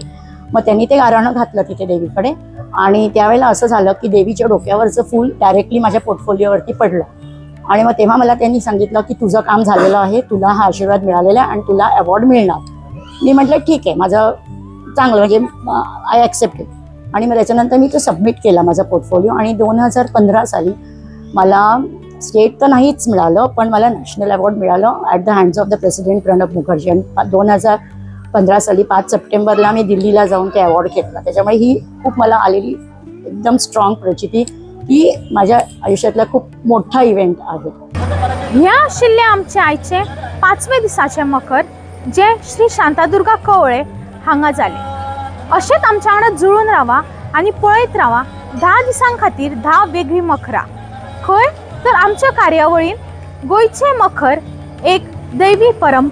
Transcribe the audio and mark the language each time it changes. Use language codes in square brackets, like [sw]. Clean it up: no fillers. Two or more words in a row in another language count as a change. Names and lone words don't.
[mr] मग त्यांनी ते गाऱ्हाणं घातलं तिथे देवीकडे आणि त्यावेळेला असं झालं की देवीच्या डोक्यावरचं फूल डायरेक्टली माझ्या पोर्टफोलिओवरती पडलं आणि मग तेव्हा मला त्यांनी सांगितलं की तुझं काम झालेलं आहे, तुला हा आशीर्वाद मिळालेला आहे आणि तुला अवॉर्ड मिळणार. मी म्हटलं ठीक आहे, माझं चांगलं म्हणजे [en] I accept. [mr] आणि मग त्याच्यानंतर मी तो सबमिट केला माझा पोर्टफोलिओ आणि 2015 साली मला स्टेट तर नाहीच मिळालं पण मला नॅशनल अवॉर्ड मिळालं [en] at the hands of the president [mr] प्रणब मुखर्जी. आणि 2015 साली 5 सप्टेंबरला मी दिल्लीला जाऊन ते अवॉर्ड घेतला. त्याच्यामुळे ही खूप मला आलेली एकदम स्ट्रॉंग प्रचिती ही माझ्या आयुष्यातला खूप मोठा इव्हेंट आहे. [kok] ह्या आशिल्ले आमचे आयचे 5वे दिसाचे मखर जे श्री शांतादुर्गा कवळे हांगा जाले. अशेंच आमच्या वांगडा जुळून रावा आणि पळयत रावा 10 दिसां खातीर 10 वेगळी मखरां. खंय तर आमच्या कार्यावळीन गोंयचे मखर एक दैवी परंपरा.